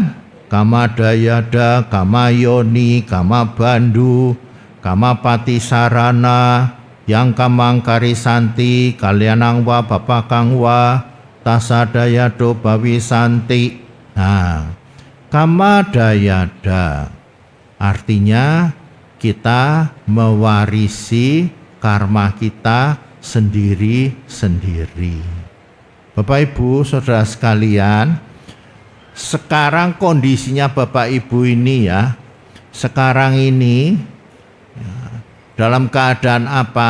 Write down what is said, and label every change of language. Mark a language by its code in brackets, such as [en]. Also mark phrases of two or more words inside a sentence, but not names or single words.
[sa] Kama Dayada, Kama Yoni, Kama Bandu, Kama Pati Sarana, Yang Kamangkari Santi, Kalyanangwa Bapakangwa, Tasa Dayado Bawi Santi. [id] Nah, Kama Dayada artinya kita mewarisi karma kita sendiri-sendiri. Bapak Ibu Saudara sekalian, sekarang kondisinya Bapak Ibu ini ya, sekarang ini ya, dalam keadaan apa?